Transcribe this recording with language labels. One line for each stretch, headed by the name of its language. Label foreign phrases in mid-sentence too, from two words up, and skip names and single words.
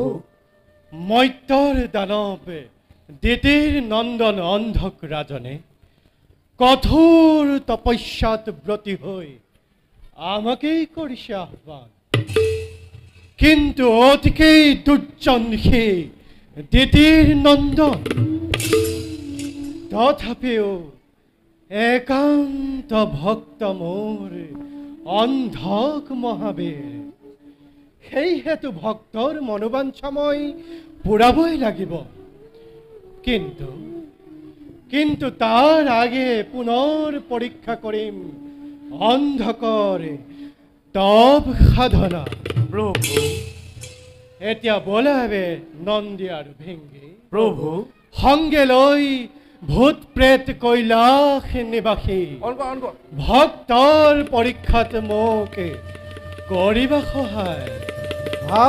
Assamese: মৈত্যর দানব দিতির নন্দন অন্ধক রাজনে কঠোর তপস্যাত ব্রতী হই আমাকেই করিছে আহ্বান, কিন্তু অতিকেই দুর্জন সে দিতির নন্দন। তথাপিও একান্ত ভক্ত মোর অন্ধক মহাবীর, সেই হেতু ভক্তর মনোবাঞ্ছাময় পুরাবই লাগিব। কিন্তু কিন্তু তার আগে পুনর পরীক্ষা করিম অন্ধকর তপ সাধনা। প্রভু এতিয়া বোলাবে নন্দী আর ভৃঙ্গি প্রভু সঙ্গে লই ভূত প্রেত কৈলাস নিবাসী ভক্তৰ পৰীক্ষাত মোকে কৰিবা সহায়। ভাল